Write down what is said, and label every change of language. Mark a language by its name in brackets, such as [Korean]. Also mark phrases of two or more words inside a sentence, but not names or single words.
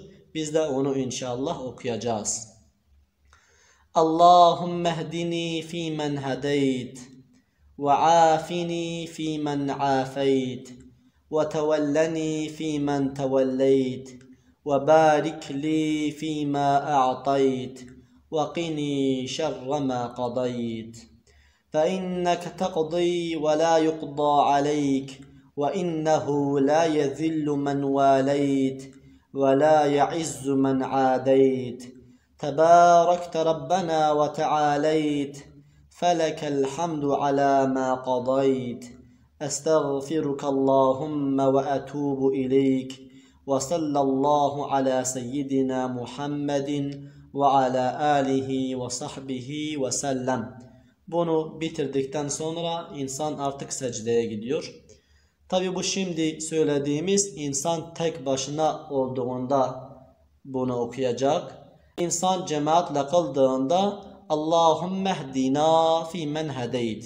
[Turkish] Biz de onu inşallah okuyacağız. [Arabic] اللهم اهدني فيمن هديت وعافني فيمن عافيت وتولني فيمن توليت وبارك لي فيما أعطيت وقني شر ما قضيت. فإنك تقضي ولا يقضى عليك وإنه لا يذل من واليت ولا يعز من عاديت تباركت ربنا وتعاليت فلك الحمد على ما قضيت أستغفرك اللهم وأتوب إليك وصلى الله على سيدنا محمد وعلى آله وصحبه وسلم. [Turkish] Bunu bitirdikten sonra insan artık secdeye gidiyor. Tabi bu şimdi söylediğimiz insan tek başına olduğunda bunu okuyacak. İnsan cemaatle kıldığında [Arabic] اللهم اهدنا فيمن هديت.